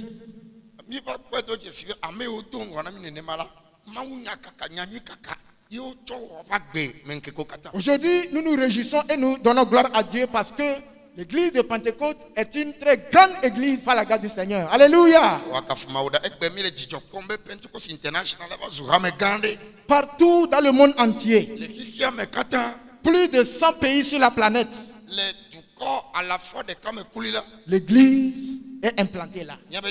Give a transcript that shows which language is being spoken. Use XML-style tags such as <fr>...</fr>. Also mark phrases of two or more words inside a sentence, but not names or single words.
<ee>Mi va kpe do dzesi be ame yiwo do ŋgɔ na mi nenema la Mawu nya kaka nyanyui kaka</ee> <fr>Aujourd'hui, nous nous réjouissons et nous donnons gloire à Dieu parce que l'église de Pentecôte est une très grande église par la grâce du Seigneur. Alléluia. Partout dans le monde entier, plus de 100 pays sur la planète, l'église est implantée là.</fr>